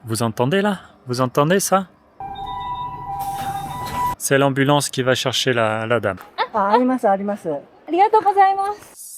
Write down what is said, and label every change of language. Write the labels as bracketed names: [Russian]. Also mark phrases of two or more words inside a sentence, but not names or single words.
[French] Vous entendez là? Vous entendez ça? C'est l'ambulance qui va chercher la dame. [Japanese] あります、あります。ありがとうございます。